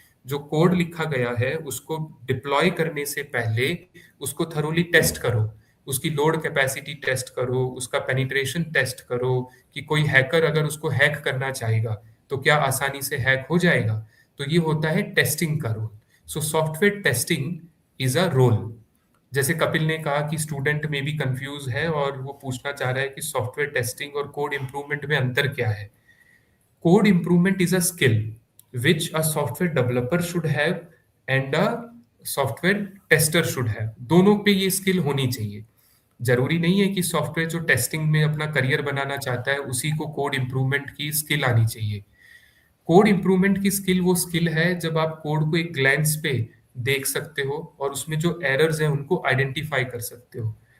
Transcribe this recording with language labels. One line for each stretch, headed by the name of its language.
Hindi: जो कोड लिखा गया है उसको डिप्लॉय करने से पहले उसको थरोली टेस्ट करो, उसकी लोड कैपेसिटी टेस्ट करो, उसका पेनिट्रेशन टेस्ट करो, कि कोई हैकर अगर उसको हैक करना चाहेगा तो क्या आसानी से हैक हो जाएगा। तो ये होता है टेस्टिंग का role.
English: So software testing is a role.
Hindi: जैसे कपिल ने कहा कि स्टूडेंट में भी कंफ्यूज है और वो पूछना चाह रहा है कि सॉफ्टवेयर टेस्टिंग और कोड इम्प्रूवमेंट में अंतर क्या है।
English: Code improvement is a skill which a software developer should have and a software tester should have।
Hindi: दोनों पे ये स्किल होनी चाहिए। जरूरी नहीं है कि सॉफ्टवेयर जो टेस्टिंग में अपना करियर बनाना चाहता है उसी को कोड इम्प्रूवमेंट की स्किल आनी चाहिए। कोड इम्प्रूवमेंट की स्किल वो स्किल है जब आप कोड को एक ग्लैंस पे देख सकते हो और उसमें जो एरर्स हैं उनको आइडेंटिफाई कर सकते हो।